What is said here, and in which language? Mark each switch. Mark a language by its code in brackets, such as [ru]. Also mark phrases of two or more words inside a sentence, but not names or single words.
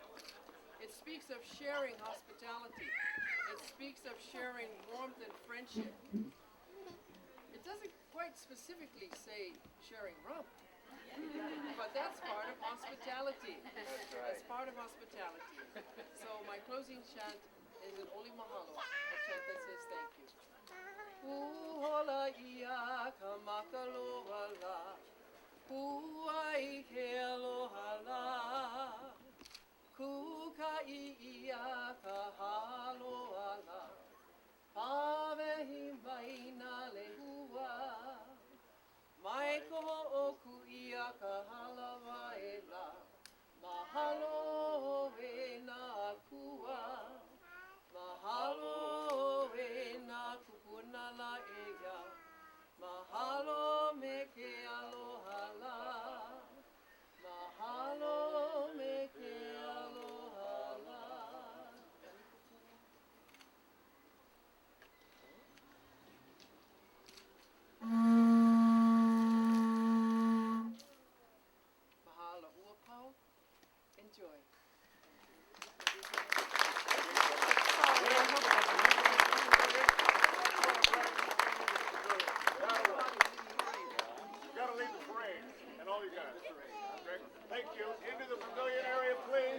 [en] It speaks of sharing hospitality. It speaks of sharing warmth and friendship. It doesn't quite specifically say sharing rum, but that's part of hospitality. That's part of hospitality. So my closing chant is an Oli Mahalo, a chant that says thank you. [haw] Uhola ia ka makaloa la, Huai ke aloha la, Kukai ia ka haloa la, Pawehi mai na lehua, Mai ko oku ia ka halawa e la, Mahalo e na kua, Mahalo e na kupunala e ya, Mahalo me ke aloha la, Mahalo me ke aloha la. Mahalo ua pau. [en] Enjoy. Gotta leave the parade and all you guys. Greg, thank you. Into the pavilion area, please.